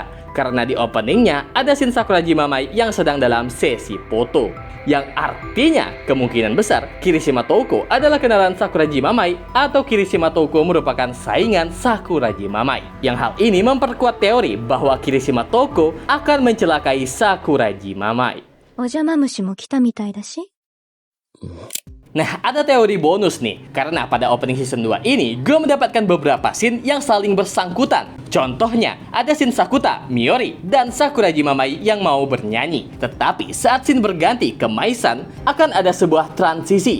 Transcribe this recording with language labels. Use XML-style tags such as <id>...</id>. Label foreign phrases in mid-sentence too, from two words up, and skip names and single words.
<id>Karena di openingnya ada scene Sakuragi Mamai yang sedang dalam sesi foto, yang artinya kemungkinan besar Kirishima Touko adalah kenalan Sakuragi Mamai atau Kirishima Touko merupakan saingan Sakuragi Mamai. Yang hal ini memperkuat teori bahwa Kirishima Touko akan mencelakai Sakuragi Mamai.</id> <ja>お邪魔虫も来たみたいだし。</ja> <id>Nah, ada teori bonus nih, karena pada</id> <en>opening season</en> <id>2 ini, gue mendapatkan beberapa scene yang saling bersangkutan. Contohnya, ada scene Sakuta, Miori, dan Sakurajima Mai yang mau bernyanyi. Tetapi saat scene berganti ke Mai-san, akan ada sebuah transisi.</id>